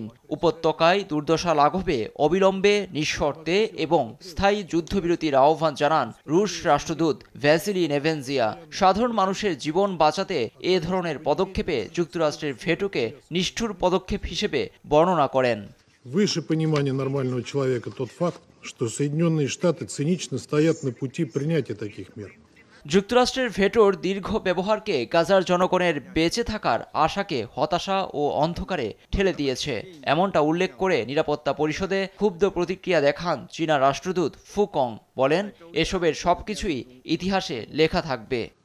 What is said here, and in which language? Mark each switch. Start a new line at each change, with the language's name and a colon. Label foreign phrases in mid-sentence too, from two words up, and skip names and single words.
Bangla: উপত্যকায় দুর্দশা লাঘবে অবিলম্বে, নিঃশর্তে এবং স্থায়ী যুদ্ধবিরতির আহ্বান জানান রুশ রাষ্ট্রদূত ভ্যাসিলি নেভেনজিয়া। সাধারণ মানুষের জীবন বাঁচাতে এ ধরনের পদক্ষেপে যুক্তরাষ্ট্রের ভেটোকে নিষ্ঠুর পদক্ষেপ হিসেবে বর্ণনা করেন।
Russian: Выше понимания нормального человека тот факт, что Соединенные Штаты цинично стоят на пути принятия таких мер.
Bangla: যুক্তরাষ্ট্রের ভেটোর দীর্ঘ ব্যবহারকে গাজার জনগণের বেঁচে থাকার আশাকে হতাশা ও অন্ধকারে ঠেলে দিয়েছে, এমনটা উল্লেখ করে নিরাপত্তা পরিষদে ক্ষুব্ধ প্রতিক্রিয়া দেখান চীনা রাষ্ট্রদূত ফুকং। বলেন, এসবের সবকিছুই ইতিহাসে লেখা থাকবে।